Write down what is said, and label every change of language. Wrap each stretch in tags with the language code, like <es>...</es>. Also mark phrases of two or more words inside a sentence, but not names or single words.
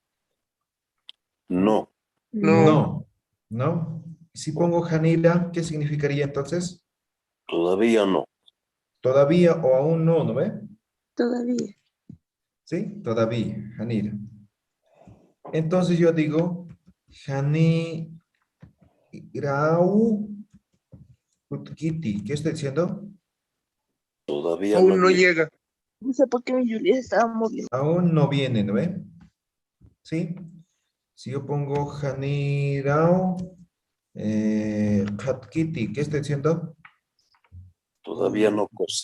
<es>No. No. No, ¿no? Si pongo hanila, ¿qué significaría entonces? Todavía no. Todavía o aún no, ¿no ve? Todavía. ¿Sí? Todavía, hanila. Entonces yo digo,</es> <ay>hani irau utkiti.</ay> <es>¿Qué estoy diciendo? Todavía no Aún no viene. llega. No sé por qué mi Julia estaba moviendo. Aún no viene, ¿no ve? ¿Sí? Si yo pongo</es> <ay>hanirao katkiti,</ay> <es>¿qué estoy diciendo? Todavía no cose.</es>